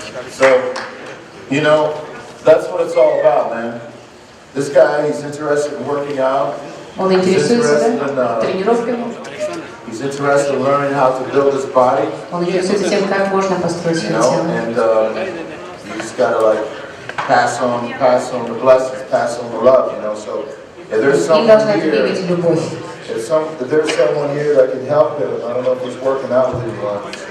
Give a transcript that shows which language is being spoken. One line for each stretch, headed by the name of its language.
English: So, you know, that's what it's all about, man. This guy, he's interested in working out.
Russian: Он интересуется, да, тренировками.
English: He's interested in learning how to build his body.
Russian: Он интересуется тем, как можно построить свое тело.
English: And you just gotta like pass on the blessings, pass on the love, you know. So if there's someone here, if there's someone here that can help him, I don't know if he's working out with anyone.